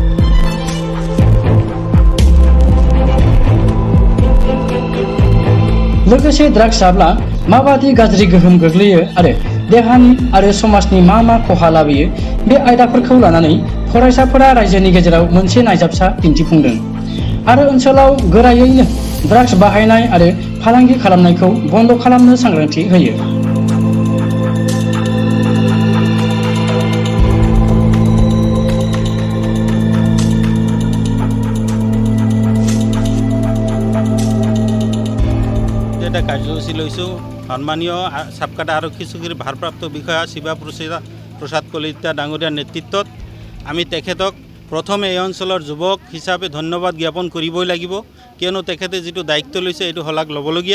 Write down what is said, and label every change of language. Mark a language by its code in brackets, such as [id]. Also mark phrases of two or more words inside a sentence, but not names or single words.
[brx] लोगोसे ड्राग्स जाब्ला माबादि गाज्रि गोहोम गोग्लैयो आरो देहानि आरो समाजनि मा खहा लाबोयो बे आयदाफोरखौ लानानै फरायसाफोरा रायजोनि गेजेराव मोनसे नायजाबसा दिन्थिफुंदों आरो ओनसोलाव गोरायैनो ड्राग्स बाहायनाय आरो फालांगि खालामनायखौ बन्द खालामनो सांग्रांथि होयो। [as] এটা কাৰ্যসূচী লৈছোঁ। সন্মানীয় সাবকাটা আৰক্ষী চকীৰ ভাৰপ্ৰাপ্ত বিষয়া শিৱা প্ৰসাদ কলিতা ডাঙৰীয়াৰ নেতৃত্বত আমি তেখেতক প্ৰথমে এই অঞ্চলৰ যুৱক হিচাপে ধন্যবাদ জ্ঞাপন কৰিবই লাগিব, কিয়নো তেখেতে যিটো দায়িত্ব লৈছে এইটো শলাগ ল'বলগীয়া।